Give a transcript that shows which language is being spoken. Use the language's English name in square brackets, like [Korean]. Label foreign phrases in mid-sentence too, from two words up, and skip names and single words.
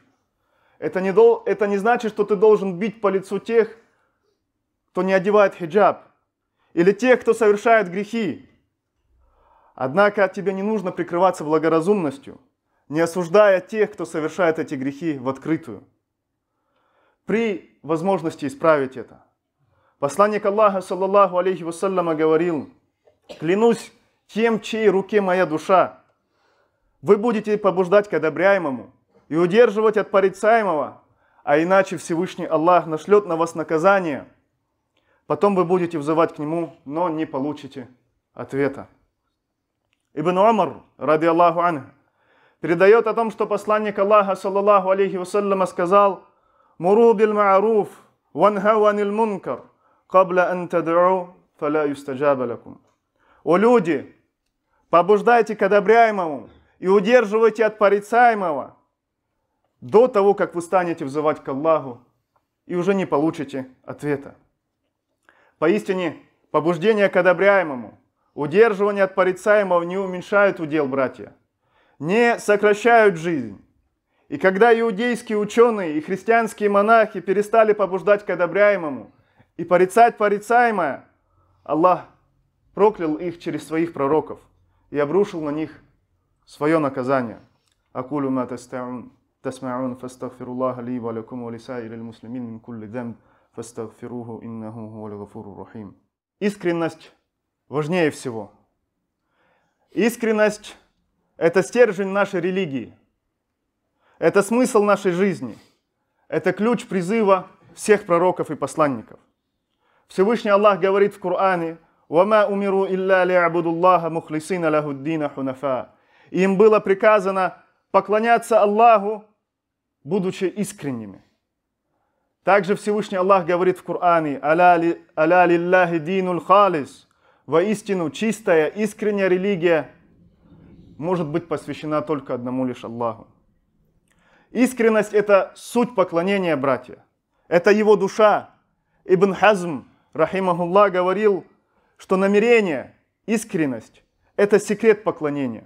[Russian] Это не значит, что ты должен бить по лицу тех, кто не одевает хиджаб, или тех, кто совершает грехи. Однако тебе не нужно прикрываться благоразумностью, не осуждая тех, кто совершает эти грехи в открытую, при возможности исправить это. Посланник Аллаха, [Arabic] صلى الله عليه وسلم, [Russian] говорил: «Клянусь тем, в чьей руке моя душа, вы будете побуждать к одобряемому и удерживать от порицаемого, а иначе Всевышний Аллах нашлет на вас наказание. Потом вы будете взывать к Нему, но не получите ответа». Ибн Умар, [Arabic] رضي الله عنه, [Russian] передает о том, что посланник Аллаха, [Arabic] صلى الله عليه وسلم, сказал: «مروا بالمعروف وانهوا عن المنكر قبل أن تدعوا فلا يستجاب لكم». [Russian] О люди, побуждайте к одобряемому и удерживайте от порицаемого до того, как вы станете взывать к Аллаху и уже не получите ответа. Поистине, побуждение к одобряемому, удерживание от порицаемого не уменьшают удел, братья, не сокращают жизнь. И когда иудейские ученые и христианские монахи перестали побуждать к одобряемому и порицать порицаемое, Аллах проклял их через своих пророков и обрушил на них свое наказание. [Arabic] أقول ما تسمعون فأستغفر الله لي ولكم ولسائر المسلمين من كل ذنب فاستغفروه إنه هو الغفور الرحيم. [Russian] Искренность важнее всего. Искренность – это стержень нашей религии. Это смысл нашей жизни. Это ключ призыва всех пророков и посланников. Всевышний Аллах говорит в Коране: [Arabic] «وما أمروا إلا ليعبدوا الله مخلصين له الدين حنفاء». [Russian] Им было приказано поклоняться Аллаху, будучи искренними. Также Всевышний Аллах говорит в Коране: [Arabic] «ألا لله الدين الخالص». [Russian] Воистину, чистая, искренняя религия может быть посвящена только одному лишь Аллаху. Искренность – это суть поклонения, братья. Это его душа. Ибн Хазм, рахимахуллах, говорил, что намерение, искренность – это секрет поклонения.